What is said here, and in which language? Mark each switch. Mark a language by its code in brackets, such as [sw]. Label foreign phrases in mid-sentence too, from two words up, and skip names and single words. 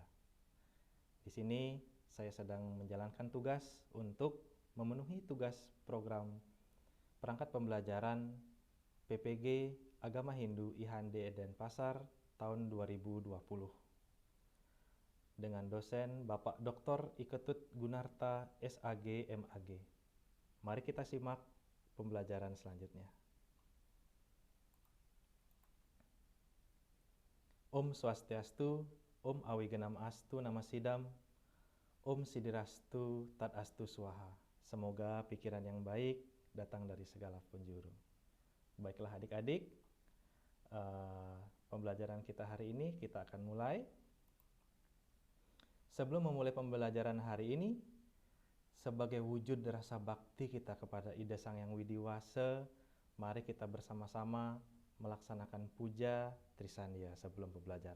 [id] Di sini saya sedang menjalankan tugas untuk memenuhi tugas program perangkat pembelajaran PPG Agama Hindu IHANDE Denpasar tahun 2020 dengan dosen Bapak Dr. Iketut Gunarta SAG MAG. Mari kita simak pembelajaran selanjutnya. [sa] Om Swastiastu, ॐ अविघ्नम् अस्तु नमसिद्धम्, ॐ सिद्धिरस्तु तदस्तु स्वाहा. [id] Semoga pikiran yang baik datang dari segala penjuru. Baiklah adik-adik, pembelajaran kita hari ini kita akan mulai. Sebelum memulai pembelajaran hari ini, sebagai wujud rasa bakti kita kepada Ida Sang Yang Widi Wase, mari kita bersama-sama melaksanakan puja Trisandya sebelum pembelajaran.